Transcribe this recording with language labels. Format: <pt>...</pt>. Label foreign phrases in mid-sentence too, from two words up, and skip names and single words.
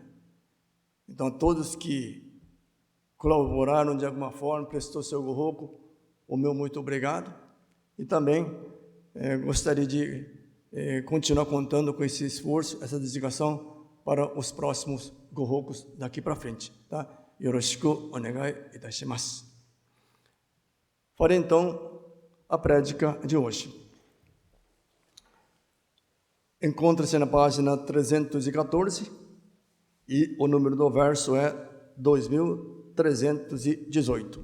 <pt>Então, todos que colaboraram de alguma forma, prestou seu Gohoku, o meu muito obrigado. E também gostaria de continuar contando com esse esforço, essa dedicação para os próximos Gohokus daqui para frente. Tá?</pt> <ja>よろしくお願いいたします.</ja> <pt>Farei então a prédica de hoje. Encontra-se na página 314 e o número do verso é 2318.</pt>